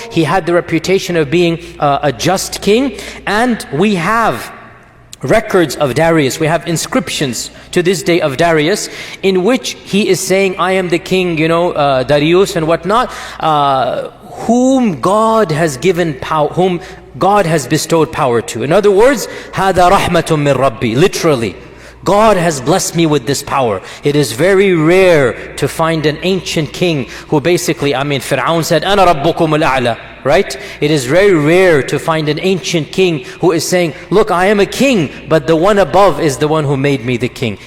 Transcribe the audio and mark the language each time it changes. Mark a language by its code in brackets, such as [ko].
[en] He had the reputation of being a just king. And we have records of Darius. We have inscriptions to this day of Darius in which he is saying, I am the king, Darius and whatnot, whom God has given power, whom God has bestowed power to. In other words, [ar] هَذَا رَحْمَةٌ مِّن رَبِّي. [en] Literally, God has blessed me with this power. It is very rare to find an ancient king who basically, Fir'aun said, [ar] أَنَا رَبُّكُمُ الْأَعْلَى. [en] Right? It is very rare to find an ancient king who is saying, look, I am a king, but the one above is the one who made me the king.